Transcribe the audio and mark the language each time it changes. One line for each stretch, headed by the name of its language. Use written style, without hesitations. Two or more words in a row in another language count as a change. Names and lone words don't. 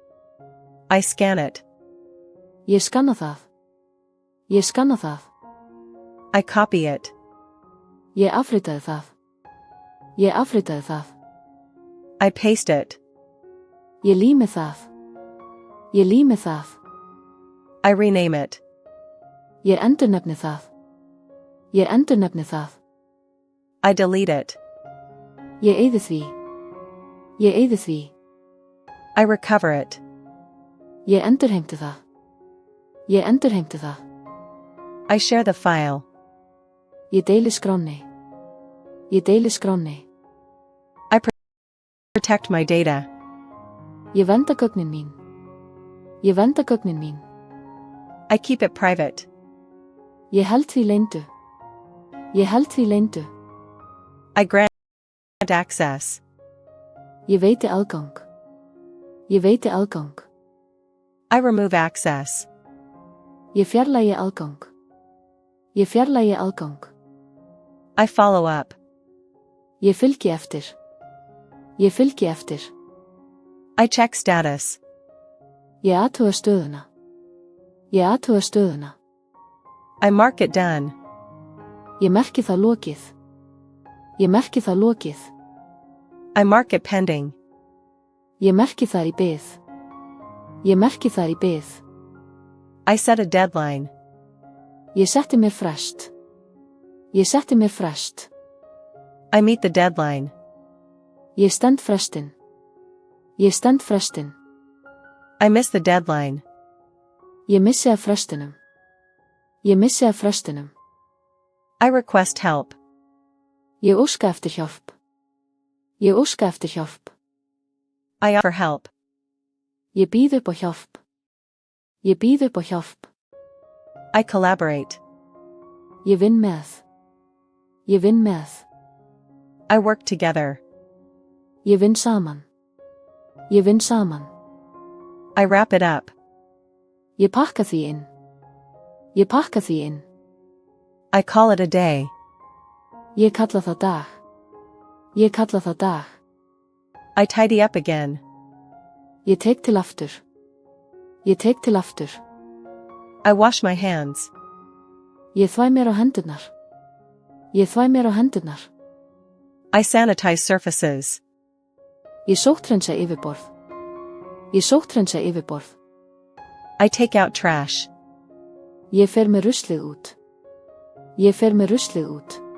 English: I scan it.
Icelandic: Ég skanna það. Ég skanna það.
English: I copy it.
Icelandic: Ég afritaði það. Ég afritaði það.
English: I paste it.
Icelandic: Ég lími það. Ég lími það.
English: I rename it.
Icelandic: Ég endurnefni það. Ég endurnefni það.
English: I delete it.
Icelandic: Ég eyði því. Ég eyði því.
English: I recover it.
Icelandic: Ég endurheimti það. Ég endurheimti það.
English: I share the file.
Icelandic: Ég deili skránni. Ég deili skránni.
English: I protect my data.
Icelandic: Ég vernda gögnin mín. Ég vernda gögnin mín.
English: I keep it private.
Icelandic: Ég held því leyndu. Ég held því leyndu.
English: I grant access.
Icelandic: Ég veiti aðgang. Ég veiti aðgang.
English: I remove access.
Icelandic: Ég fjarlægi aðgang. Ég fjarlægi aðgang.
English: I follow up.
Icelandic: Ég fylgi eftir. Ég fylgi eftir.
English: I check status.
Icelandic: Ég athuga stöðuna. Ég athuga stöðuna.
English: I mark it done.
Icelandic: Ég merki það lokið. Ég merki það lokið.
English: I mark it pending.
Icelandic: Ég merki það í bið. Ég merki það í bið.
English: I set a deadline.
Icelandic: Ég setti mér frest. Ég setti mér frest.
English: I meet the deadline.
Icelandic: Ég stend frestinn. Ég stend frestinn.
English: I miss the deadline.
Icelandic: Ég missi af frestinum. Ég missi af frestinum.
English: I request help.
Icelandic: Ég óska eftir hjálp. Ég óska eftir hjálp.
English: I offer help.
Icelandic: Ég býð upp á hjálp. Ég býð upp á hjálp.
English: I collaborate.
Icelandic: Ég vinn með. Ég vinn með.
English: I work together.
Icelandic: Ég vinn saman. Ég vinn saman.
English: I wrap it up.
Icelandic: Ég pakka því inn. Ég pakka því inn.
English: I call it a day.
Icelandic: Ég kalla það dag. Ég kalla það dag.
English: I tidy up again.
Icelandic: Ég tek til aftur. Ég tek til aftur.
English: I wash my hands.
Icelandic: Ég þvæ mér á hendurnar. Ég þvæ mér á hendurnar.
English: I sanitize surfaces.
Icelandic: Ég sótthreinsa yfirborð. Ég sótthreinsa yfirborð.
English: I take out trash.
Icelandic: Ég fer með ruslið út. Ég fer með ruslið út.